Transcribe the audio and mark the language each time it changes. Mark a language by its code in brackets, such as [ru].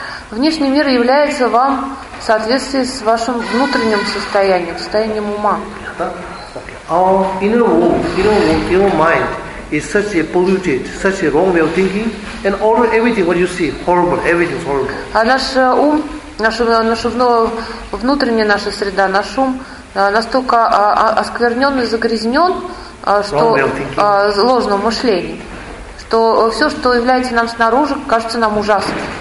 [ru] Внешний мир является вам в соответствии с вашим внутренним состоянием, состоянием ума. [en] Our inner world, inner mind is such a polluted, such a wrong way of thinking, and all everything what you see horrible, everything is horrible. [ru] А наш ум, наша внутренняя наша среда, наш ум настолько осквернен и загрязнен, что ложным мышлением, что все, что является нам снаружи, кажется нам ужасным.